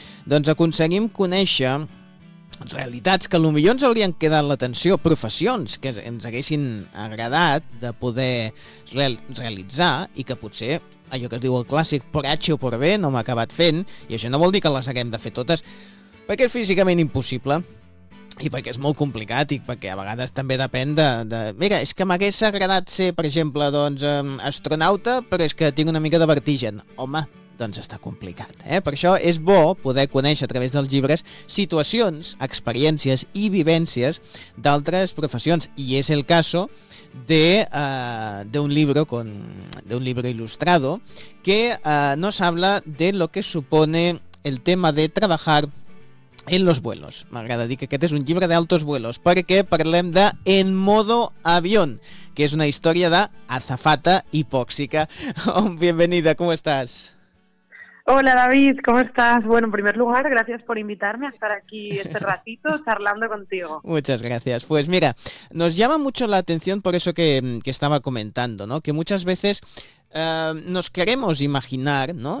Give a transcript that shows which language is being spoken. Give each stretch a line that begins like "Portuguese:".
Catalan: Doncs aconseguim conèixer realitats que potser ens haurien quedat l'atenció, professions que ens haguessin agradat de poder realitzar i que potser, allò que es diu el clàssic, por H o por B, no m'ha acabat fent, i això no vol dir que les haguem de fer totes, perquè és físicament impossible i perquè és molt complicat i perquè a vegades també depèn de... Mira, és que m'hagués agradat ser, per exemple, doncs, astronauta, però és que tinc una mica de vertigen. Home, doncs està complicat, eh? Per això és bo poder conèixer a través dels llibres situacions, experiències i vivències d'altres professions.
Spanish: I és el caso de un libro ilustrado que nos habla de lo que supone el tema de trabajar en los vuelos.
Catalan: M'agrada dir que aquest és un llibre d'altos vuelos, perquè parlem de En modo avión, que és una història d'azafata hipòxica. Bienvenida, com estàs?
Spanish: Hola David, ¿cómo estás? Bueno, en primer lugar, gracias por invitarme a estar aquí este ratito charlando contigo. Muchas gracias. Pues mira, nos llama mucho la atención por eso que estaba comentando, ¿no? Que muchas veces nos queremos imaginar, ¿no?